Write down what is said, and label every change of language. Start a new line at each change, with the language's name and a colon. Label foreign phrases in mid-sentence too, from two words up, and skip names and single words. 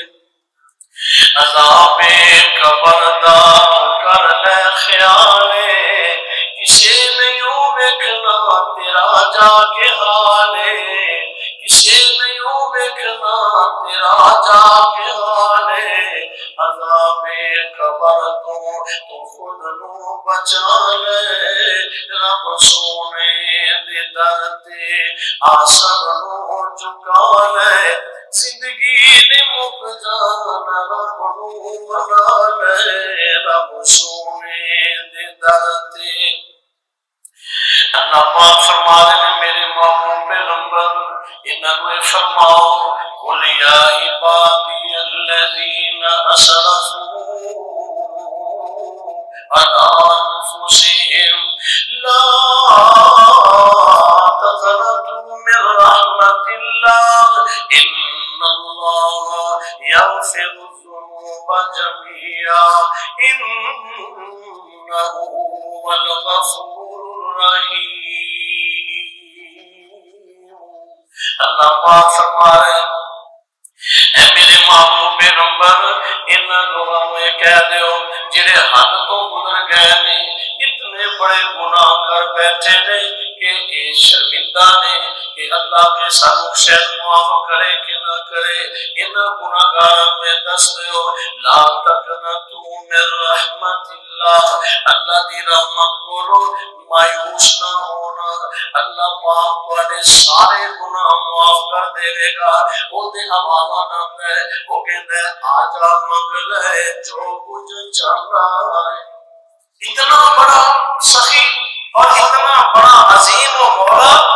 Punjabi: عذاب قبر دا کر لے خیالے کسے نہیں ویکھنا تیرا جا کے حالے کسے نہیں ویکھنا تیرا جا کے حالے عذاب قبر تو خود نو بچا لے رب سونے دے در تے آسن نو جھکا لے زندگی نے مک جانا رب نو منا لے رب سونے دے در تے اللہ پاک فرما دے میرے محبوب پیغمبر انہاں نو فرماؤ
Arabic: قل یا عبادی الذین اسرفوا على انفسهم لا تقنطوا من رحمة الله إن الله يغفر الذنوب جميعا إنه هو الغفور
Punjabi: الرحيم اللہ پاک فرما رہے ہیں اے میرے محبوب پیغمبر ان لوگوں کو کہہ دیو جڑے حد تو گزر گئے نے اتنے بڑے گناہ کر بیٹھے نے کہ یہ شرمندہ نے کہ اللہ کے سانو شاید معاف کرے کہ نہ کرے ان گناہگار میں دس دیو
Arabic: لا تقنطوا من رحمت اللہ
Punjabi: اللہ دی رحمت کو مایوس نہ ہونا اللہ پاک تواڈے سارے گناہ معاف کر دے گا او دے حوالہ نام ہے وہ کہتا ہے آجا منگ لے جو کچھ چاہ رہا ہے اتنا بڑا سخی اور اتنا بڑا عظیم و مولا